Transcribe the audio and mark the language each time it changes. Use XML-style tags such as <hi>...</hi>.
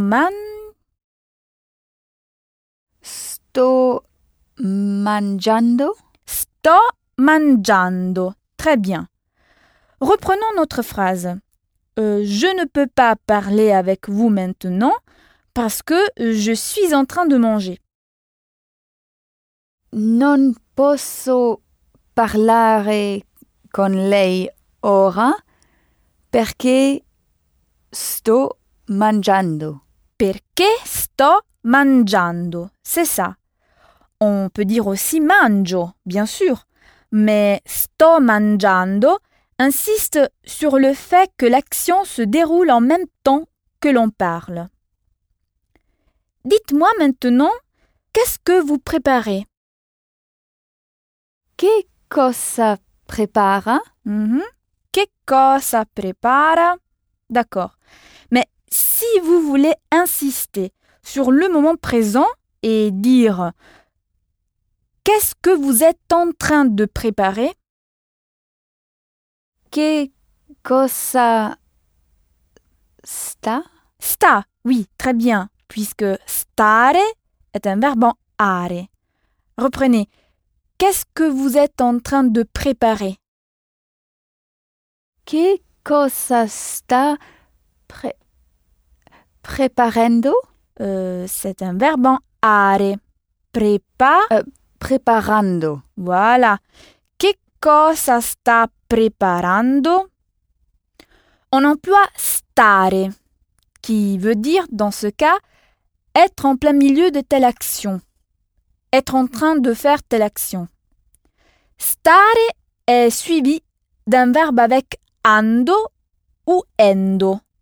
<it>mangiando? Sto mangiando.</it> <fr>Très bien. Reprenons notre phrase. Je ne peux pas parler avec vous maintenant parce que je suis en train de manger.</fr> <it>Non posso parlare con lei ora perché sto mangiando. Perché sto mangiando, c'est ça.</it> <fr>On peut dire aussi mangio, bien sûr, mais</fr> <it>sto mangiando</it> <fr>insiste sur le fait que l'action se déroule en même temps que l'on parle. Dites-moi maintenant, qu'est-ce que vous préparez?</fr> <it>Che cosa prepara? Mm-hmm. Che cosa prepara? D'accord.</it> <fr>Mais si vous voulez insister sur le moment présent et dire qu'est-ce que vous êtes en train de préparer?</fr> <it>Che cosa sta?</it> <fr>Sta, oui, très bien, puisque stare est un verbe en are. Reprenez. Qu'est-ce que vous êtes en train de préparer?</fr> <it>Che cosa sta preparando?</it> <fr>C'est un verbe en are. Preparando. Voilà.</fr> <it>Che cosa sta preparando?</it> <fr>On emploie stare, qui veut dire, dans ce cas, être en plein milieu de telle action. Être en train de faire telle action. Stare est suivi d'un verbe avec ando ou endo.</fr>